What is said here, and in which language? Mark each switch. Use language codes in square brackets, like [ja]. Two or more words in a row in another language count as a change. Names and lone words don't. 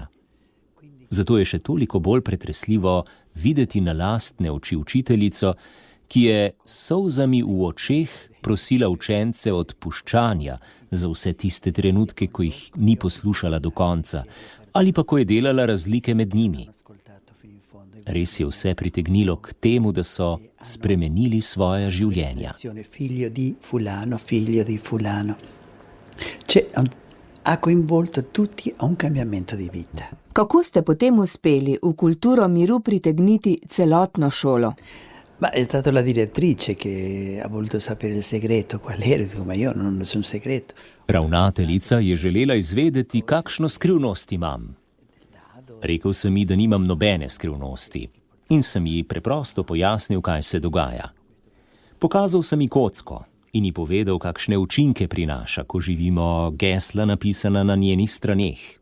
[sl] Zato je še toliko bolj pretresljivo videti na lastne oči učiteljico, ki je s solzami v očeh prosila učence odpuščanja za vse tiste trenutke, ko jih ni poslušala do konca, ali pa ko je delala razlike med njimi. Res je vse pritegnilo k temu, da so spremenili svoja življenja. [it] Figlio di fulano. Ha coinvolto tutti a un cambiamento di vita. [sl] Kako ste potem uspeli v kulturo miru pritegniti celotno šolo? [it] Ma è stata la direttrice che ha voluto sapere il segreto, qual era, ma io non so un segreto. [sl] Ravnateljica je želela izvedeti, kakšno skrivnost imam. Rekel sem ji, da nimam nobene skrivnosti in sem ji preprosto pojasnil, kaj se dogaja. Pokazal sem ji kocko in ji povedal, kakšne učinke prinaša, ko živimo gesla napisana na njenih straneh.